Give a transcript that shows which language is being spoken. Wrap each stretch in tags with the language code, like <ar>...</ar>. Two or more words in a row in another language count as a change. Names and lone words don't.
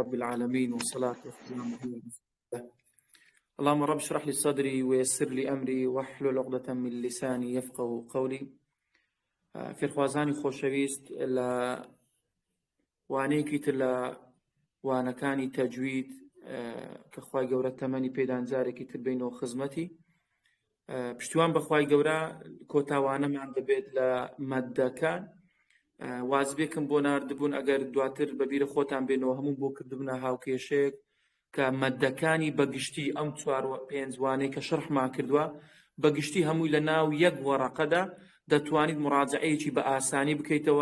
<ar>رب العالمين والصلاة والسلام على رسول الله. اللهم رب اشرح لي صدري ويسر لي أمري واحلل عقدة من لساني يفقهوا قولي.</ar> <ckb>فرخوازانی خۆشەویست لە وانەیەکی تر لە وانەکانی تەجوید کە خوای گەورە تەمەنی پێدان جارێکی تر بینەوە خزمەتی پشتیوان بەخوای گەورە کۆتاوانەمان دەبێت لە مەددەکان وازبێکم بۆ ناردبوون ئەگەر دواتر بەبیرە خۆتان بێنەوە هەموو بۆ کردبوونە هاوکێشەیەک کە مەددەکانی بەگشتی ئەم 4-5 وانەی کە شەرحمان کردووە بەگشتی هەمووی لە ناو یەک وەرەقەدا دەتوانیت مراجعەیەکی بە ئاسانی بکەیتەوە.</ckb>